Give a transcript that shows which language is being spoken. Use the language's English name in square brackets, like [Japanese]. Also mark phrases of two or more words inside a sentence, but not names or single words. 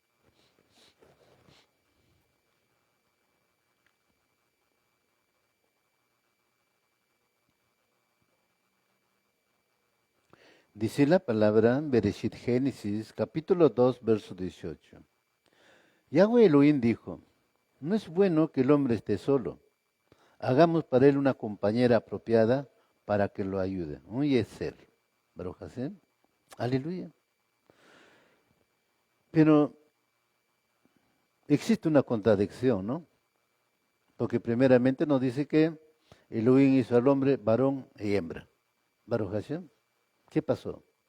[Spanish] Dice la palabra Bereshit Génesis, capítulo 2, verso 18. Yahweh Elohim dijo, no es bueno que el hombre esté solo. Hagamos para él una compañera apropiada para que lo ayude. [Hebrew] Un yeser. Baruch Hashem. [Spanish] Aleluya. Pero existe una contradicción, ¿no? Porque primeramente nos dice que Elohim hizo al hombre varón y hembra. [Hebrew] Baruch Hashem. [Spanish] ¿Qué pasó?